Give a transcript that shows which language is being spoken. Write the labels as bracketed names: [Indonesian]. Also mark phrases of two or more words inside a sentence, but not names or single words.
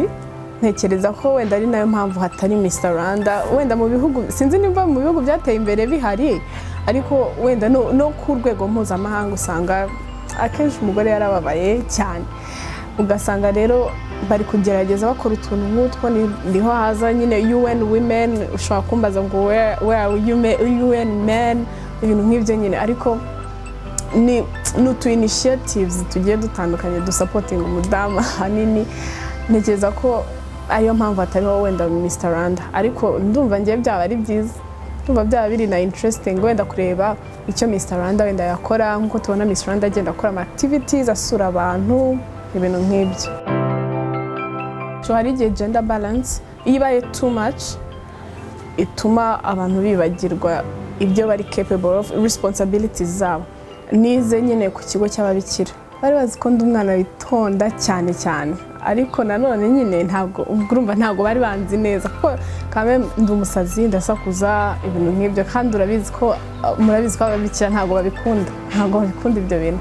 [Kinyarwanda] Ntekereza ko wenda ari nayo mpamvu hatari Mr Rwanda wenda mu bihugu sinzi nimba mu bihugu byateye imbere bihari ariko wenda no ku rwego mpuzamahanga usanga akenshi umugore yarababaye cyane. Ugasanga rero bari kugerageza bakora utuntu nk'utwo niho haza nyine UN women. Ushobora kumbaza ngo [English] where are UN men [Kinyarwanda] ibintu nk'ibyo nyine ariko ni utu initiatives tugiye dutandukanye dusapotinga umudamu hanini. Ntekereza ko ariyo mpamvu atariho wenda Mr Rwanda ariko ndumva ngiye byaba ari byiza. Ndumva byaba biri na interesting wenda kureba icyo Mr Rwanda wenda yakora nkuko tubona Miss Rwanda agenda akora ama activities asura abantu ibintu nk'ibyo. So hari igihe [English] gender balance [Kinyarwanda] ibaye [English] too much [Kinyarwanda] ituma abantu bibagirwa ibyo bari [English] capable of responsibilities [Kinyarwanda] zabo. Nize nyine ku kigo cy'ababikira bari bazi ko ndi umwana witonda cyane cyane ariko nanone nyine ntabwo urumva ntabwo bari banzi neza kuko kame ndi umusazi ndasakuza ibintu nk'ibyo kandi murabizi ko ababikira ntabwo babikunda ibyo bintu.